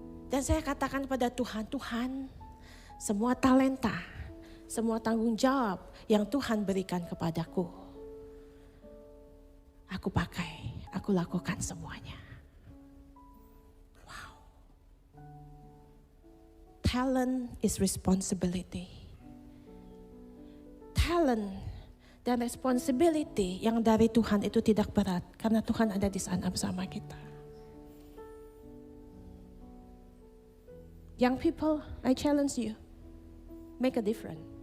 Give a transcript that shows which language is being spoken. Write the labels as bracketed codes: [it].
[id] Dan saya katakan pada Tuhan, Tuhan, semua talenta, semua tanggung jawab yang Tuhan berikan kepadaku, aku pakai, aku lakukan semuanya. Wow. [en] Talent is responsibility. [id] Talent dan responsibility yang dari Tuhan itu tidak berat karena Tuhan ada di sana bersama kita. [en] Young people, I challenge you, make a difference.